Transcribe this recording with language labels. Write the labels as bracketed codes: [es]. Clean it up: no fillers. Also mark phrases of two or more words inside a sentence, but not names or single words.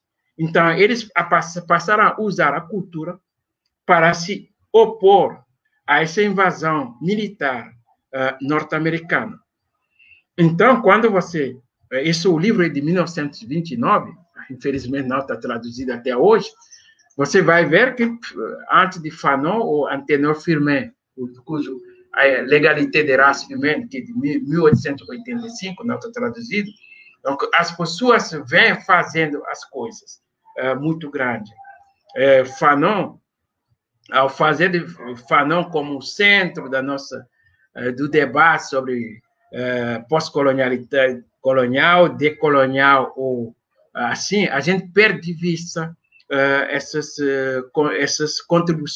[pt] Então, eles passaram a usar a cultura para se opor a essa invasão militar norte-americana. Então, quando esse é o livro de 1929, infelizmente não está traduzido até hoje, você vai ver que antes de Fanon, o Antenor Firmin, cujo a Legalité des races humaines, que é de 1885, não está traduzido, então, as pessoas vêm fazendo as coisas muito grandes. Fanon, ao fazer de Fanon como centro do debate sobre pós-colonialidade, colonial, decolonial, ou assim, a gente perde de vista essas contribuições.